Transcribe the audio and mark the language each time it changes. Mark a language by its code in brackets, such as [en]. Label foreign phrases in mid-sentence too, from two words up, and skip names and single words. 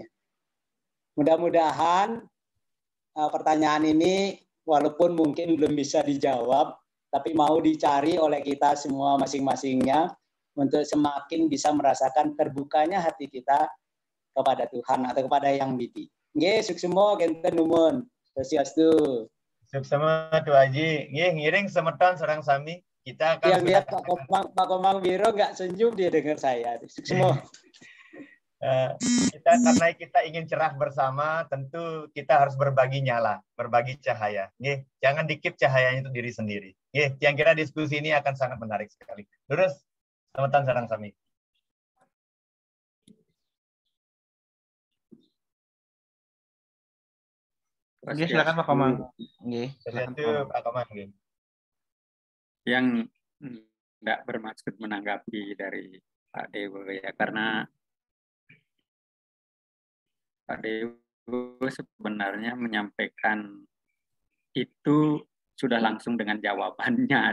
[id] Mudah-mudahan pertanyaan ini walaupun mungkin belum bisa dijawab, tapi mau dicari oleh kita semua masing-masingnya untuk semakin bisa merasakan terbukanya hati kita kepada Tuhan atau kepada Yang Widi. [ban] Nggih, suksema kenten nuwun. Swastiastu. Suksema Tu Haji. Nggih, ngiring semeton sareng sami. [id] Kita akan Yang lihat Pak Komang Biro nggak senyum dia dengar saya. [ban] Suksema. [id] Karena kita ingin cerah bersama, tentu kita harus berbagi nyala, berbagi cahaya. Nggih, jangan dikip cahayanya untuk diri sendiri. Nggih, yang kira diskusi ini akan sangat menarik sekali. [ban] Terus semeton sareng sami. [id] Oke, silakan Pak Komang. Oke, Pak Komang. Yang tidak bermaksud menanggapi dari Pak Dewo ya, karena Pak Dewo sebenarnya menyampaikan itu sudah langsung dengan jawabannya.